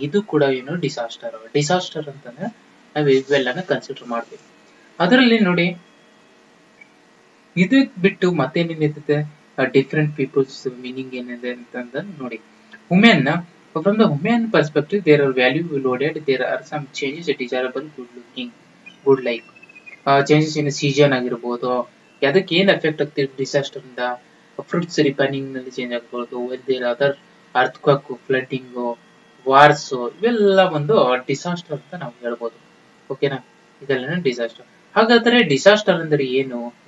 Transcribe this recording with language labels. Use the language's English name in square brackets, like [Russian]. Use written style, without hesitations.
[Kannada] ಇದು ಕೂಡ ಏನು ಡಿಸಾಸ್ಟರ್ ಅಂತಂದ್ರೆ ನಾವು ಇವೆಲ್ಲನ ಕನ್ಸಿಡರ್ ಮಾಡ್ತೀವಿ. ಅದರಲ್ಲಿ ನೋಡಿ, ಇದು ಬಿಟ್ಟು ಮತ್ತೇನೇನಿರ್ತದೆ, ಡಿಫ್ರೆಂಟ್ ಪೀಪಲ್ಸ್ ಮೀನಿಂಗ್ ಏನಿದೆ ಅಂತಂದ್ರೆ ನೋಡಿ, [English] from the human perspective, there are value loaded. There are some changes desirable, good like changes in season ಆಗಿರ್ಬೋದು. [Kannada] ಅದಕ್ಕೆ ಏನ್ ಎಫೆಕ್ಟ್ ಆಗ್ತಿದೆ ಡಿಸಾಸ್ಟರ್ ಇಂದ, ಫ್ರೂಟ್ಸ್ ರಿಪೈನಿಂಗ್ ನಲ್ಲಿ ಚೇಂಜ್ ಆಗ್ಬೋದು, ಅದರ್ ಅರ್ಥಕ್ವಾಕ್, ಫ್ಲಡ್ಡಿಂಗ್, ವಾರ್ಸ್, ಇವೆಲ್ಲ ಒಂದು ಡಿಸಾಸ್ಟರ್ ಅಂತ ನಾವು ಹೇಳ್ಬೋದು. ಓಕೆನಾ? ಇದೆಲ್ಲ ಡಿಸಾಸ್ಟರ್. ಹಾಗಾದ್ರೆ ಡಿಸಾಸ್ಟರ್ ಅಂದ್ರೆ ಏನು?